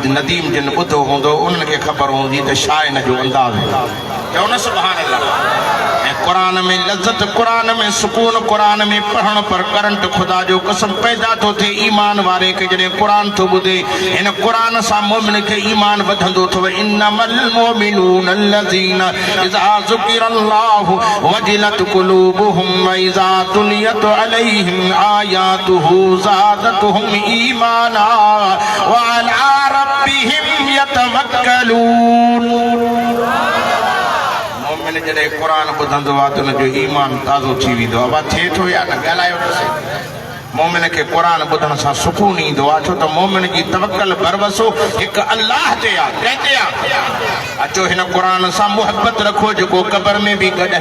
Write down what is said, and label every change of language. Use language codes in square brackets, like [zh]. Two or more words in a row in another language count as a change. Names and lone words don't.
[sd] नदीम जिन ॿुधो हूंदो उन्हनि खे ख़बर हूंदी त छा हिन जो अंदाज़ चओ न [ar] سبحان الله [sd] ऐं क़ुरान में लज़त क़ुरान में सुकून क़ुरान में पढ़ण पर करंट ख़ुदा जो कसम पैदा थो थिए ईमान वारे खे जॾहिं क़ुरान थो ॿुधे हिन क़ुरान सां मोमिन खे ईमान वधंदो अथव [ar] إنما المؤمنون الذين إذا ذكر الله وجلت قلوبهم وإذا تليت عليهم آياته زادتهم إيمانا وعلى ربهم يتوكلون [sd] मोमिन जॾहिं क़ुरान ॿुधंदो आहे त हुनजो ईमान ताज़ो थी वेंदो आहे थिए थो या न ॻाल्हायो मोमिन खे क़ुरान ॿुधण सां सुकून ईंदो आहे छो त मोमिन जी तवक्कल भरवसो हिकु अल्लाह ते आहे कंहिंते आहे अचो हिन क़ुरान सां मुहबत रखो जेको क़बर में बि गॾु